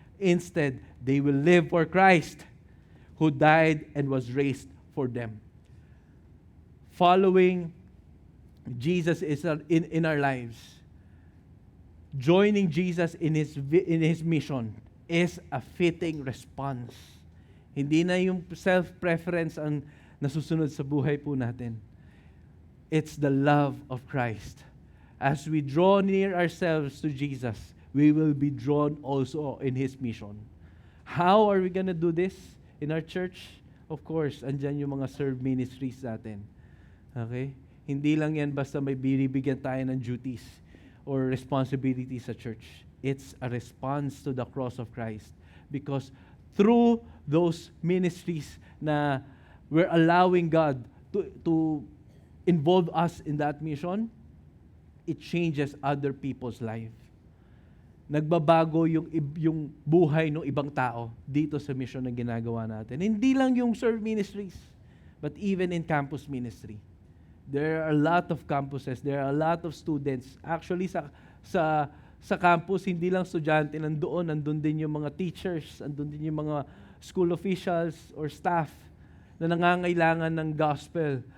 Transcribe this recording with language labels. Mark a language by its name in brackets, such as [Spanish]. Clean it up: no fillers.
[English] Instead, they will live for Christ, who died and was raised for them. Following Jesus is in our lives, joining Jesus in His mission is a fitting response. [Filipino] Hindi na yung self-preference ang nasusunod sa buhay po natin. [English] It's the love of Christ. As we draw near ourselves to Jesus, we will be drawn also in His mission. How are we gonna do this in our church? Of course, [Filipino] andyan yung mga serve ministries natin. [English] Okay? [Filipino] Hindi lang yan basta may binibigyan tayo ng [English] duties or responsibilities [Filipino] sa church. [English] It's a response to the cross of Christ. Because through those ministries na we're allowing God to involve us in that mission, it changes other people's life. [Filipino] Nagbabago yung buhay ng ibang tao dito sa mission na ginagawa natin. Hindi lang yung [English] serve ministries, but even in campus ministry. There are a lot of campuses, there are a lot of students. [Filipino] Actually, sa campus, hindi lang estudyante nandun din yung mga teachers, nandun din yung mga school officials or staff na nangangailangan ng gospel.